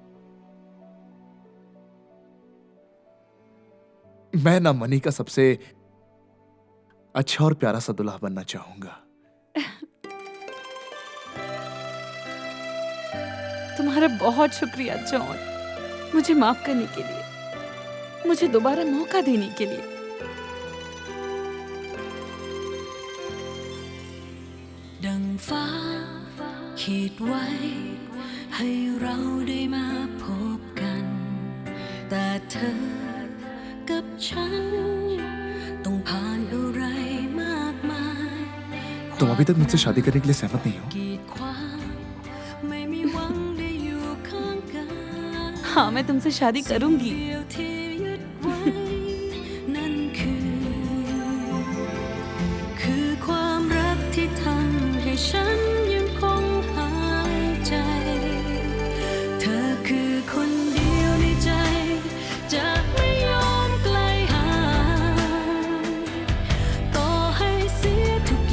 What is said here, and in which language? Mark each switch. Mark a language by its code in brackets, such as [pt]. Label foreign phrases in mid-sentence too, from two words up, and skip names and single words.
[hi] मैं ना मनी का सबसे अच्छा और प्यारा सा दुल्हा बनना चाहूंगा। तुम्हारा बहुत शुक्रिया जॉन, मुझे माफ करने के लिए, मुझे दोबारा मौका देने के लिए। [th] ดังฟ้าขีดไว้ให้เราได้มาพบกันแต่เธอกับฉันต้องผ่านอะไรมากมาย [hi] तुम अभी तक मुझसे शादी करने के लिए सहमत नहीं हो? [th] กีดขวางไม่มีหวังได้อยู่ข้างกัน [hi] हाँ, मैं तुमसे शादी करूंगी। [th] เดียวที่ยึดไว้นั่นคือความรักที่ทำให้ฉันยังคงหายใจ เธอคือคน เดียวในใจจะไม่ยอมไกลห่างต่อให้เสียทุก